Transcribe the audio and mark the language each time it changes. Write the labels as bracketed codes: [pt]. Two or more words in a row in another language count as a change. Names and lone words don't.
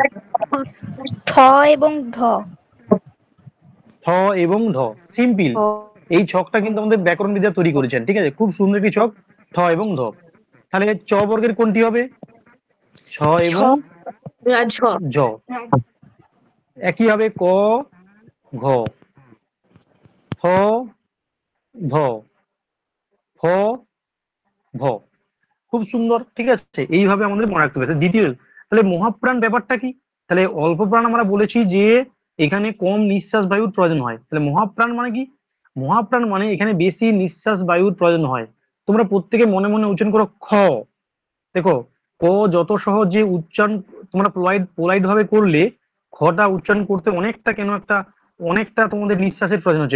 [bn] ঠ এবং ঢ। ঠ এবং ঢ, সিম্পল। এই ছকটা কিন্তু আমাদের ব্যাকরণ বিদ্যা তৈরি করেছেন, ঠিক আছে, খুব সুন্দর একটি ছক, ঠ এবং ঢ। তাহলে চ বর্গের কোনটি হবে? ছ ছ এবং ঝ। ঝ। একই হবে ক, ঘ, ঠ, ধ, ফ, ভ। খুব সুন্দর, ঠিক আছে, এইভাবে আমাদের মনে রাখতে হবে। দ্বিতীয়, তাহলে মহাপ্রাণ ব্যাপারটা কি? তাহলে অল্প প্রাণ আমরা বলেছি যে এখানে কম নিঃশ্বাস বায়ুর প্রয়োজন হয়। তাহলে মহাপ্রাণ মানে কি? মহাপ্রাণ মানে এখানে বেশি নিঃশ্বাস বায়ুর প্রয়োজন হয়। তোমরা প্রত্যেকে মনে মনে উচ্চারণ করো খ। দেখো, ক যত সহজে উচ্চারণ তোমরা পোলাইট ভাবে করলে, খটা উচ্চারণ করতে অনেকটা কেন একটা, অনেকটা তোমাদের নিঃশ্বাসের প্রয়োজন হচ্ছে।